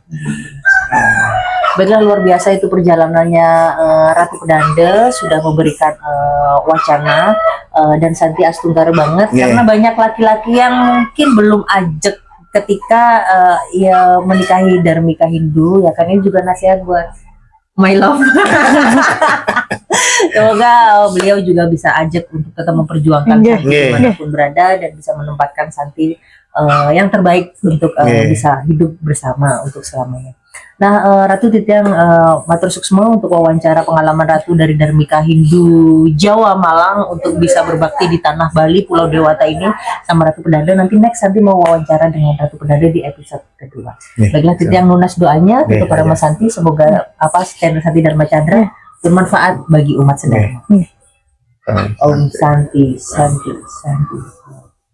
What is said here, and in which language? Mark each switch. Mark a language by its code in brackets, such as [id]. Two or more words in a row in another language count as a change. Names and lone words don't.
[id] Baiklah, luar biasa itu perjalanannya Ratu Pedanda sudah memberikan wacana dan Santi Astunggara banget karena banyak laki-laki yang mungkin belum ajak ketika ia menikahi Dharmika Hindu ya kan, ini juga nasihat buat [en] my love. [id] Semoga beliau juga bisa ajak untuk tetap memperjuangkan Santi dimanapun berada dan bisa menempatkan Santi yang terbaik untuk bisa hidup bersama untuk selamanya. Nah, Ratu [ban] Titiang matur suksma [id] untuk wawancara pengalaman Ratu dari Dharmika Hindu Jawa Malang untuk bisa berbakti di tanah Bali Pulau Dewata ini sama Ratu Pedanda. Nanti mau wawancara dengan Ratu Pedanda di episode kedua. Baiklah, Titiang lunas doanya untuk para Mas Santi, semoga channel Santi Dharma Chandra bermanfaat bagi umat sedaya. [sa] Om Santi, Santi, Santi.